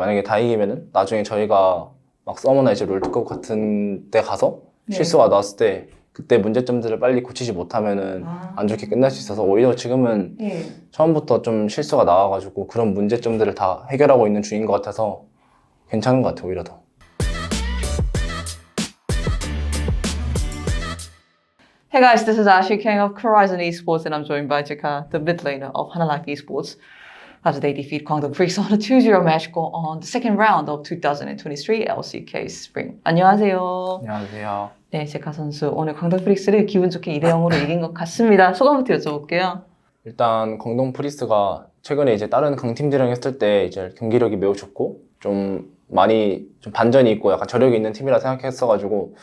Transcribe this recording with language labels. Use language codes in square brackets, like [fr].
[ko] 만약에 다 이기면은 나중에 저희가 막 서머나 이제 롤드컵 같은 데 가서 네. 실수가 나왔을 때 그때 문제점들을 빨리 고치지 못하면은 안 좋게 끝날 수 있어서 오히려 지금은 예. 처음부터 좀 실수가 나와가지고 그런 문제점들을 다 해결하고 있는 중인 것 같아서 괜찮은 것 같아요, 오히려 더. [en] Hey guys, this is Ashley King of Horizon Esports and I'm joined by Jika, the mid laner of Hana Life Esports, after they defeat Guangdong Freaks on a 2-0 match score on the second round of 2023 LCK Spring. [ko] 안녕하세요. 안녕하세요. 네, 제카 선수 오늘 광동 프릭스를 기분 좋게 2대0으로 이긴 것 같습니다. 소감부터 여쭤볼게요. 일단 광동 프리스가 최근에 이제 다른 강팀들이랑 했을 때 이제 경기력이 매우 좋고 좀 많이 좀 반전이 있고 약간 저력이 있는 팀이라 생각했어가지고